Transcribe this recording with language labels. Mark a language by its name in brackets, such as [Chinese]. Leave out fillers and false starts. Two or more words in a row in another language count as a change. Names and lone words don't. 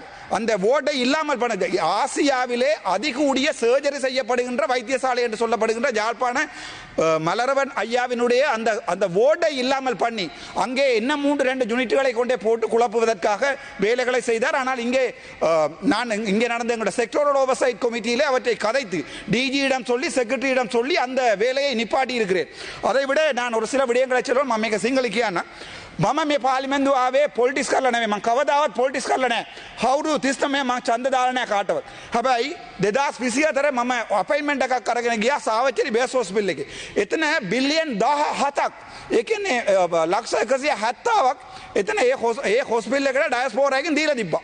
[Tamil] அந்த ஓட்டை இல்லாமல் பண்ண ஆசியாவிலே அதிகூடிய சர்ஜரி செய்யப்படுகின்ற வைத்தியசாலை என்று சொல்லப்படுகின்ற யாழ்ப்பாண மலரவன் ஐயாவினுடைய அந்த ஓட்டை இல்லாமல் பண்ணி அங்கே என்ன 3-2 யூனிட்டுகளை கொண்டே போட்டு குழப்புவதற்காக வேலைகளை செய்தார். ஆனால் இங்கே நான் இங்கே நடந்த எங்களுடைய [English] sectoral oversight committee [Tamil] அவற்றை கதைத்து டிஜியிடம் சொல்லி செக்ரட்டரியிடம் சொல்லி அந்த வேலையை நிப்பாட்டி இருக்கிறேன். அதை விட நான் ஒரு சில விடயங்களை சொல்லுவேன். [Sinhala] මම සිංහලිකයන්න මම මේ පාර්ලිමේන්තුව ආවේ පොලිටික්ස් කරලා නෙවෙයි. මම කවදාවත් පොලිටික්ස් කරලා නැහැ. අවුරුදු 39 මම ඡන්ද දාලා නැහැ කාටවත්. හැබැයි 2024 මම අපොයින්ට්මන්ට් එකක් අරගෙන ගියා සාවච්චේරි [English] base hospital [Sinhala] එකේ. එතන බිලියන් 17ක් ඒ කියන්නේ ලක්ෂ 170ක් එතන ඒ හොස්පිටල් එකට ඩයස්පෝරා එකෙන් දීලා තිබ්බා.